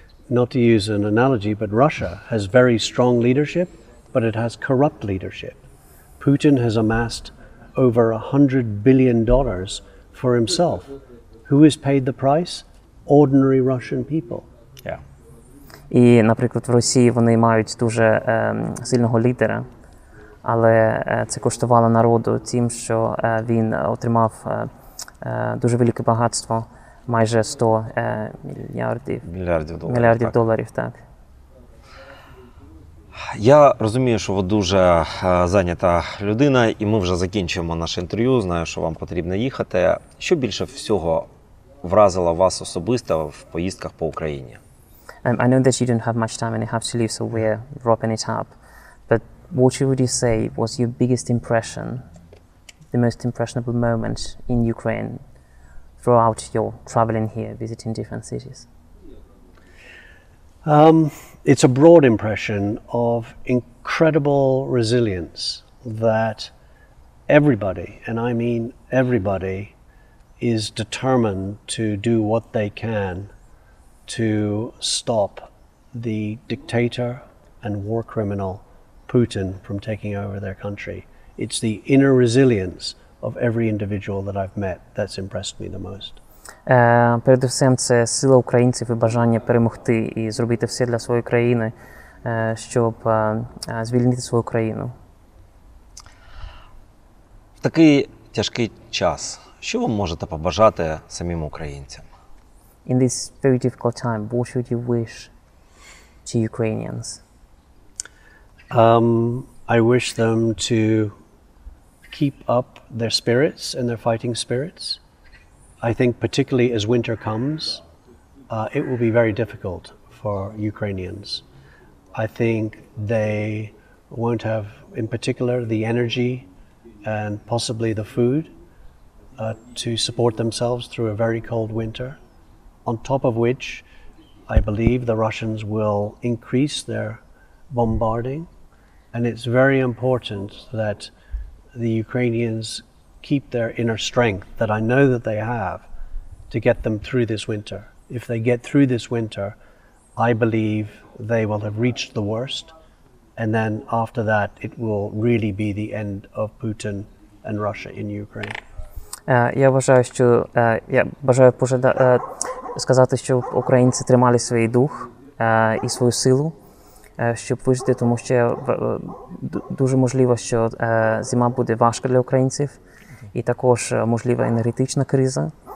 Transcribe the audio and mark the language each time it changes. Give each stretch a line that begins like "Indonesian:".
English: Not to use an analogy, but Russia has very strong leadership, but it has corrupt leadership. Putin has amassed over $100 billion for himself. Who has paid the price? Ordinary Russian people. Yeah.
Ukrainian: І, наприклад, в Росії вони мають дуже сильного лідера, але це коштувало народу тим, що він отримав дуже велике багатство, майже 100 мільярдів доларів. Так. Я розумію, що ви дуже зайнята людина, і ми вже закінчуємо наше інтерв'ю. Знаю, що вам потрібно їхати. Що більше всього вразило вас особисто в поїздках по Україні?
English: I know that you don't have much time and you have to leave, so we're wrapping it up. But what would you say was your biggest impression, the most impressionable moment in Ukraine throughout your traveling here, visiting different cities? It's a broad impression of incredible resilience that everybody, and I mean everybody, is determined to do what they can to stop the dictator and war criminal Putin from taking over their country. It's the inner resilience of every individual that I've met that's impressed me the most.
Ukrainian: Передусім, це сила українців і бажання перемогти і зробити все для своєї країни, щоб звільнити свою країну. В такий тяжкий час, що ви можете побажати самим українцям?
English: In this very difficult time, what should you wish to Ukrainians? I wish them to keep up their spirits and their fighting spirits. I think particularly as winter comes, it will be very difficult for Ukrainians. I think they won't have, in particular, the energy and possibly the food to support themselves through a very cold winter. On top of which, I believe the Russians will increase their bombarding, and it's very important that the Ukrainians keep their inner strength that I know that they have to get them through this winter. If they get through this winter, I believe they will have reached the worst and then after that it will really be the end of Putin and Russia in Ukraine.
Ukrainian: Я вважаю, що я бажаю сказати, що українці тримали свій дух і свою силу, щоб вижити, тому що дуже можливо, що зима буде важка для українців, і також можлива енергетична криза.